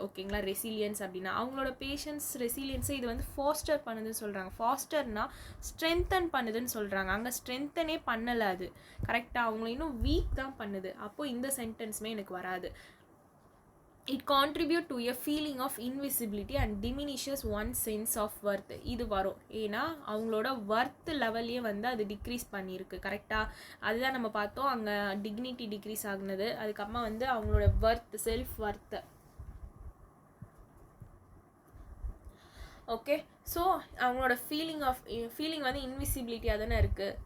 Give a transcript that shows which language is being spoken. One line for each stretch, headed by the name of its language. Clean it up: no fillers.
Tamil: ஓகேங்களா, ரெசிலியன்ஸ் அப்படின்னா அவங்களோட பேஷன்ஸ் ரெசிலியன்ஸை இது வந்து ஃபாஸ்டர் பண்ணுதுன்னு சொல்கிறாங்க. ஃபாஸ்டர்னா ஸ்ட்ரென்தன் பண்ணுதுன்னு சொல்கிறாங்க. அங்கே ஸ்ட்ரென்தனே பண்ணலை, அது கரெக்டாக அவங்கள இன்னும் வீக் தான் பண்ணுது. அப்போது இந்த சென்டென்ஸுமே எனக்கு வராது.
English: It contribute to a feeling of invisibility and diminishes one's sense of worth.
Tamil: இது வரும் ஏன்னா அவங்களோட ஒர்த் லெவல்லையே வந்து அது டிக்ரீஸ் பண்ணியிருக்கு. கரெக்டாக அதுதான் நம்ம பார்த்தோம். அங்கே டிக்னிட்டி டிக்ரீஸ் ஆகுனது, அதுக்கப்புறமா வந்து அவங்களோட worth, self worth. Okay, so அவங்களோட ஃபீலிங் வந்து இன்விசிபிலிட்டியாக தானே இருக்குது.